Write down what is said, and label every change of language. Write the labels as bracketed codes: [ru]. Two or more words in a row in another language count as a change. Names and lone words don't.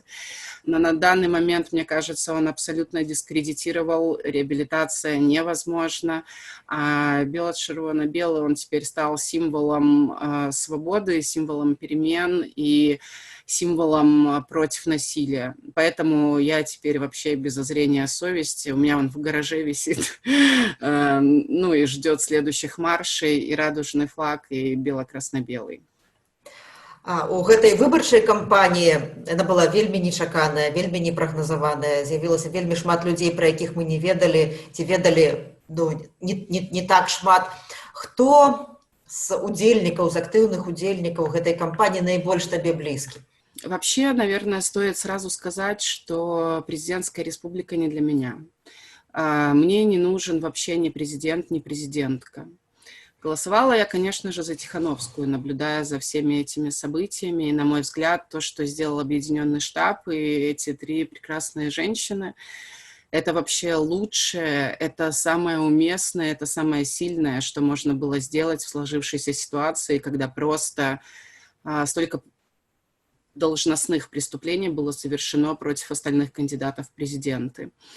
[ru] Но на данный момент, мне кажется, он абсолютно дискредитировал, реабилитация невозможна, а бело-червоно-белый, он теперь стал символом свободы, символом перемен и символом против насилия. Поэтому я теперь вообще без зазрения совести. У меня он в гараже висит, ну и ждет следующих маршей, и радужный флаг, и бело-красно-белый. [be] У гэтай выбарчай кампаніі яна была вельмі нечаканая, вельмі непрагназаваная. З'явілася вельмі шмат людзей, пра якіх мы не ведалі, ці ведалі не так шмат. Хто з удзельнікаў, з актыўных удзельнікаў гэтай кампаніі найбольш табе блізкі? [ru] Вообще, наверное, стоит сразу сказать, что президентская республика не для меня. Мне не нужен вообще ни президент, ни президентка. Голосовала я, конечно же, за Тихановскую, наблюдая за всеми этими событиями. И, на мой взгляд, то, что сделал Объединенный штаб и эти три прекрасные женщины, это вообще лучшее, это самое уместное, это самое сильное, что можно было сделать в сложившейся ситуации, когда просто столько должностных преступлений было совершено против остальных кандидатов в президенты.